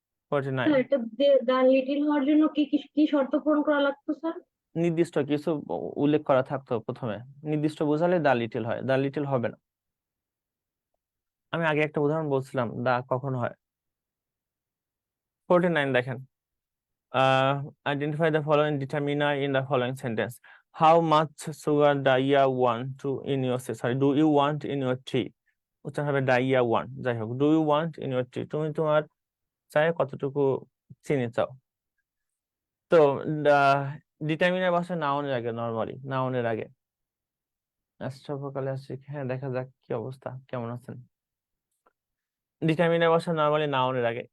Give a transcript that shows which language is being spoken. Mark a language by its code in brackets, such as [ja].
[bn] 49। এটা দা লিটিল হওয়ার জন্য কি কি কি শর্ত পূরণ করা লাগতো স্যার? নির্দিষ্ট কিছু উল্লেখ করা থাকতো প্রথমে, নির্দিষ্ট বোঝালে দা লিটল হয়, দা লিটল হবে না। আমি আগে একটা উদাহরণ বলছিলাম, দা কখন হয়। [en] 49 [bn] দেখেন, [en] identify the following determiner in the following sentence. How much sugar do you want to in your sorry do you want in your tea? [bn] উচ্চারণ হবে [en] do you want, [bn] যাই হোক, [en] do you want in your tea, [bn] তুমি তোমার চায়ে কতটুকু চিনি চাও। তো ডিটারমিনার বসে নাউনের আগে, নরমালি নাউনের আগে। সকালে আসছি, হ্যাঁ দেখা যাক কি অবস্থা, কেমন আছেন। ডিটারমিনার বসে নরমালি নাউনের আগে।